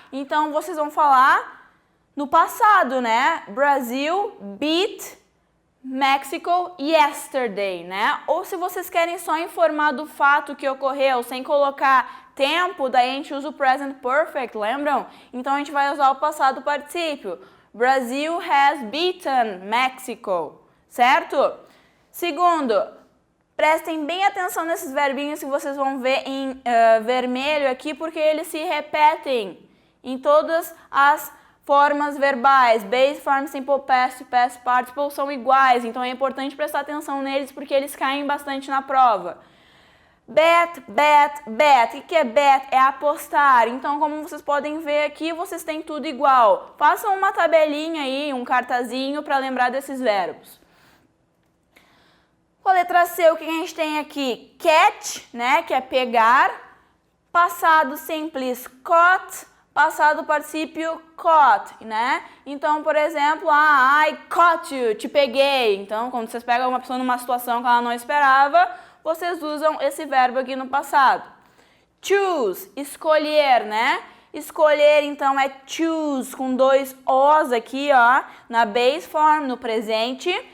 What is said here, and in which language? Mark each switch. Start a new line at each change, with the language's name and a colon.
Portuguese: Então vocês vão falar no passado, né?
English: Brasil beat Mexico yesterday, né?
Portuguese: Ou se vocês querem só informar do fato que ocorreu, sem colocar tempo, daí a gente usa o present perfect, lembram? Então a gente vai usar o passado particípio.
English: Brazil has beaten Mexico, certo?
Portuguese: Segundo, prestem bem atenção nesses verbinhos que vocês vão ver em vermelho aqui, porque eles se repetem em todas as formas verbais,
English: base form, simple past e past participle
Portuguese: são iguais, então é importante prestar atenção neles porque eles caem bastante na prova. Bet, bet, bet. O que é bet? É apostar. Então, como vocês podem ver aqui, vocês têm tudo igual. Façam uma tabelinha aí, um cartazinho para lembrar desses verbos. Com a letra C, o que a gente tem aqui? Catch, né, que é pegar. Passado simples, caught. Passado particípio caught, né? Então, por exemplo,
English: I caught you,
Portuguese: te peguei. Então, quando vocês pegam uma pessoa numa situação que ela não esperava, vocês usam esse verbo aqui no passado. Choose, escolher, né? Escolher, então, é choose, com dois Os aqui, ó, na
English: base form,
Portuguese: no presente.